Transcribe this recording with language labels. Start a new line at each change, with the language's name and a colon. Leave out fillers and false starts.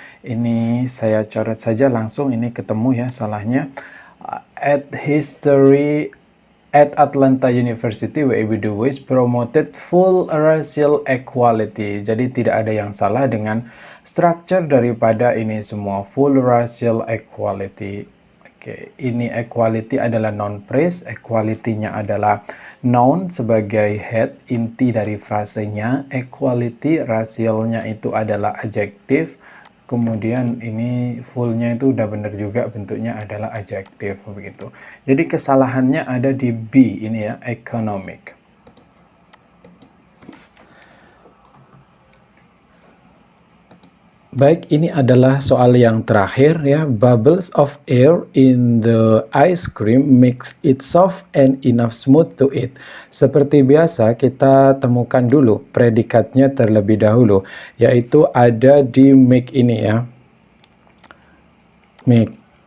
Indonesian: Ini saya coret saja langsung, ini ketemu ya salahnya.
English: At History at Atlanta University, W.E.B. Du Bois promoted full racial equality.
Indonesian: Jadi tidak ada yang salah dengan structure daripada ini semua,
English: full racial equality.
Indonesian: Oke, ini equality adalah noun phrase, equality-nya adalah noun sebagai head, inti dari frasenya. Equality, racialnya itu adalah adjektif. Kemudian ini full-nya itu udah benar juga, bentuknya adalah adjektif begitu. Jadi kesalahannya ada di B ini ya, economic. Baik, ini adalah soal yang terakhir ya.
English: Bubbles of air in the ice cream makes it soft and enough smooth to eat.
Indonesian: Seperti biasa, kita temukan dulu predikatnya terlebih dahulu, yaitu ada di make ini ya. Make.